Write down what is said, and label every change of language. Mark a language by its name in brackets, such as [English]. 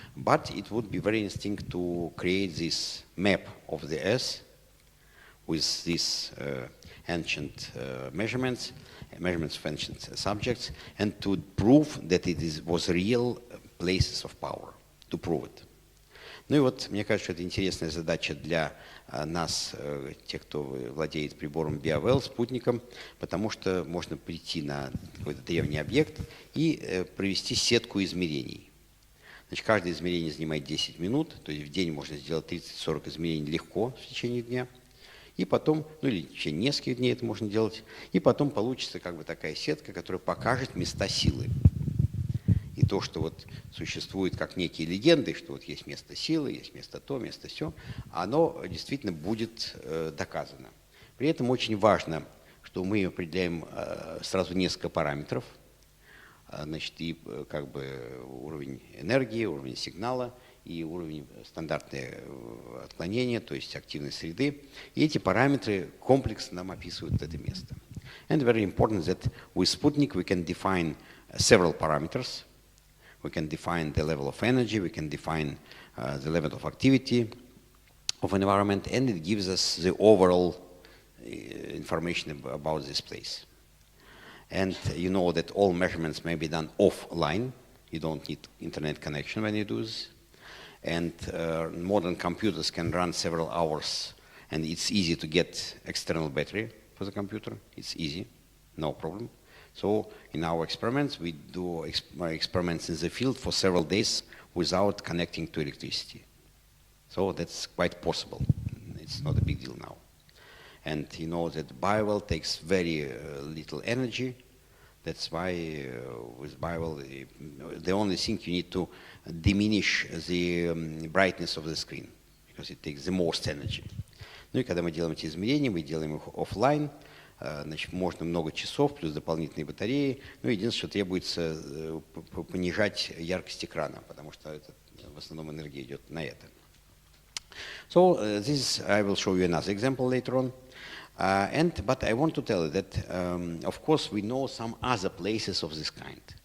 [English] But it would be very interesting to create this map of the Earth with these ancient measurements of ancient subjects, and to prove that was real places of power, to prove it. [Russian] Ну и вот, мне кажется, это интересная задача для нас, тех, кто владеет прибором BioWell, спутником, потому что можно прийти на какой-то древний объект и провести сетку измерений. Значит, каждое измерение занимает 10 минут, то есть в день можно сделать 30-40 измерений легко в течение дня. И потом, ну или в течение нескольких дней это можно делать, и потом получится как бы такая сетка, которая покажет места силы. И то, что вот существует как некие легенды, что вот есть место силы, есть место то, место сё, оно действительно будет доказано. При этом очень важно, что мы определяем сразу несколько параметров, значит, и как бы уровень энергии, уровень сигнала и уровень стандартное отклонения, то есть активной среды. И эти параметры комплексно нам описывают это место. [English] And very important that with Sputnik we can define several parameters. We can define the level of energy, we can define the level of activity of an environment, and it gives us the overall information about this place. And you know that all measurements may be done offline. You don't need internet connection when you do this. And modern computers can run several hours, and it's easy to get external battery for the computer. It's easy, no problem. So in our experiments, we do experiments in the field for several days without connecting to electricity. So that's quite possible. It's not a big deal now. And you know that BioWell takes very little energy. That's why with BioWell, the only thing you need to diminish the brightness of the screen, because it takes the most energy. [Russian] Ну и когда мы делаем эти измерения, мы делаем их офлайн. Значит, можно много часов, плюс дополнительные батареи. Ну, единственное, что требуется понижать яркость экрана, потому что это, в основном энергия идет на это. [English] So this I will show you another example later on. But I want to tell you that, of course, we know some other places of this kind.